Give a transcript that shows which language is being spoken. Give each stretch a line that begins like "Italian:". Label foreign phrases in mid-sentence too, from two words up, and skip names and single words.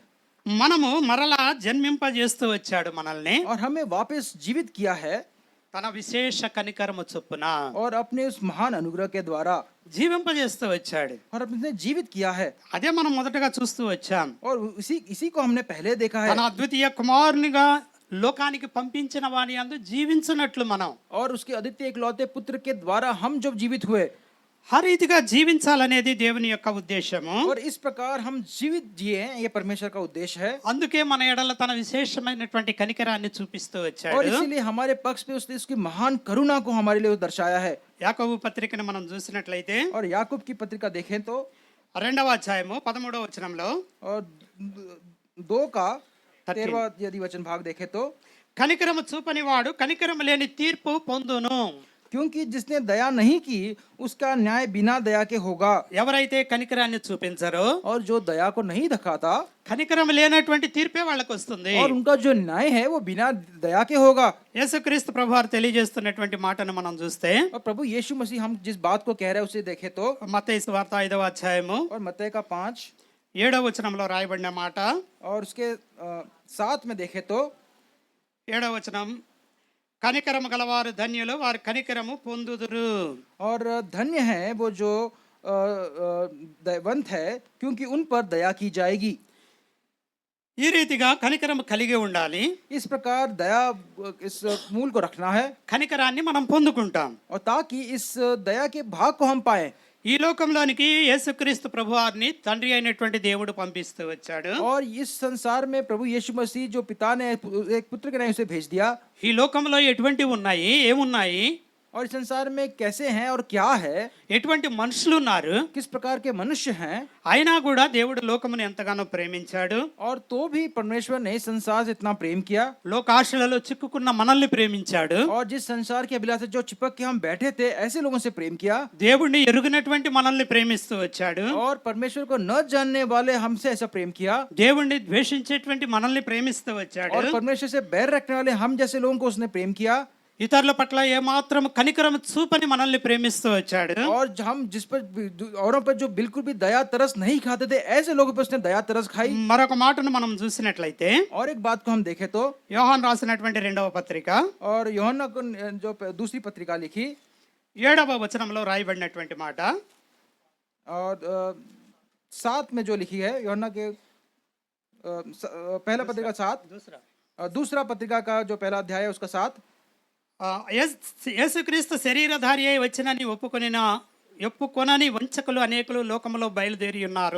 Telugu: మనము మరలా జన్మింపజేస్తూ వచ్చాడు మనల్ని
Hindi: और हमें वापस जीवित किया है
Telugu: తన విశేష కనికరము చొప్పున
Hindi: और अपने उस महान अनुग्रह के द्वारा
Telugu: జీవింపజేస్తూ వచ్చాడు.
Hindi: और अपने जीवित किया है।
Telugu: అదే మనం మొదటగా చూస్తూ వచ్చాం.
Hindi: और इसी को हमने पहले देखा है।
Telugu: తన అద్వితీయ కుమారునిగా లోకానికి పంపించిన వాని యందు జీవించునట్లు మనం
Hindi: और उसके अद्वितीय इकलौते पुत्र के द्वारा हम जब जीवित हुए,
Telugu: ఆ రీతిగా జీవించాలనేది దేవుని యొక్క ఉద్దేశము.
Hindi: और इस प्रकार हम जीवित जिए, ये परमेश्वर का उद्देश्य है।
Telugu: అందుకే మన ఎడల తన విశేషమైనటువంటి కనికరాన్ని చూపిస్తూ
Hindi: और
Telugu: వచ్చాడు.
Hindi: इसीलिए हमारे पक्ष पे उसने उसकी महान करुणा को हमारे लिए दर्शाया है।
Telugu: యాకోబు పత్రికను మనం చూసినట్లయితే
Hindi: और याकूब की पत्रिका देखें तो
Telugu: 2వ అధ్యాయము 13వ వచనంలో
Hindi: और 2 का 13वां यदि वचन भाग देखे तो,
Telugu: కనికరము చూపని వాడు కనికరము లేని తీర్పు పొందును.
Hindi: क्योंकि जिसने दया नहीं की उसका न्याय बिना दया के होगा।
Telugu: ఎవరైతే కనికరాన్ని చూపించరో
Hindi: और जो दया को नहीं दिखाता
Telugu: కనికరం లేనటువంటి తీర్పే వాళ్ళకి వస్తుంది.
Hindi: और उनका जो न्याय है वो बिना दया के होगा।
Telugu: యేసుక్రీస్తు ప్రభువారు తెలియజేస్తున్నటువంటి మాటను మనం చూస్తే,
Hindi: और प्रभु यीशु मसीह हम जिस बात को कह रहे हैं उसे देखे तो,
Telugu: మత్తయి సువార్త 5వ అధ్యాయము
Hindi: और मत्ती का 5
Telugu: 7వ వచనంలో రాయబడిన మాట,
Hindi: और उसके 7 में देखे तो,
Telugu: 7వ వచనం, కనికరము గలవారు ధన్యులు, వారు కనికరము పొందుదురు.
Hindi: और धन्य है वो जो दयावंत है, क्योंकि उन पर दया की जाएगी।
Telugu: ఈ రీతిగా కనికరము కలిగి ఉండాలి.
Hindi: इस प्रकार दया इस मूल को रखना है,
Telugu: కనికరాన్ని మనం పొందుకుంటాం.
Hindi: और ताकि इस दया के भाग को हम पाए।
Telugu: ఈ లోకంలోనికి యేసుక్రీస్తు ప్రభువారిని తండ్రి అయినటువంటి దేవుడు పంపిస్తూ వచ్చాడు.
Hindi: और इस संसार में प्रभु यीशु मसीह जो पिता ने एक पुत्र के नाम उसे भेज दिया।
Telugu: ఈ లోకంలో ఎటువంటివి ఉన్నాయి, ఏమున్నాయి,
Hindi: और इस संसार में कैसे हैं और क्या है,
Telugu: ఎటువంటి మనుషులు ఉన్నారు,
Hindi: किस प्रकार के मनुष्य हैं,
Telugu: అయినా కూడా దేవుడు లోకమును ఎంతగానో ప్రేమించాడు.
Hindi: और तो भी परमेश्वर ने संसार से इतना प्रेम किया।
Telugu: లోకాశలలో చిక్కుకున్న మనల్ని ప్రేమించాడు.
Hindi: और जिस संसार की अभिलाषा जो चिपक के हम बैठे थे ऐसे लोगों से प्रेम किया।
Telugu: దేవుడిని ఎరుగనటువంటి మనల్ని ప్రేమిస్తూ వచ్చాడు.
Hindi: और परमेश्वर को न जानने वाले हमसे ऐसा प्रेम किया।
Telugu: దేవుణ్ణి ద్వేషించేటువంటి మనల్ని ప్రేమిస్తూ వచ్చాడు.
Hindi: और परमेश्वर से बैर रखने वाले हम जैसे लोगों को उसने प्रेम किया।
Telugu: ఇతరుల పట్ల ఏమాత్రం కనికరం చూపని మనల్ని ప్రేమిస్తూ వచ్చాడు.
Hindi: और हम जिस पर औरों पर जो बिल्कुल भी दया तरस नहीं खाते थे ऐसे लोगों पर उसने दया तरस खाई।
Telugu: మరొక మాటను మనం చూసినట్లయితే,
Hindi: और एक बात को हम देखें तो,
Telugu: యోహాను రాసినటువంటి 2వ పత్రిక
Hindi: और यूहन्ना को जो दूसरी पत्रिका लिखी
Telugu: 7వ వచనంలో రాయబడినటువంటి మాట,
Hindi: और 7 में जो लिखी है यूहन्ना के पहला पत्रिका 7, दूसरा पत्रिका का जो पहला अध्याय है उसका 7,
Telugu: యేసుక్రీస్తు శరీరధారి అయి వచ్చినని ఒప్పుకొనని వంచకులు అనేకులు లోకములో బయలుదేరి ఉన్నారు.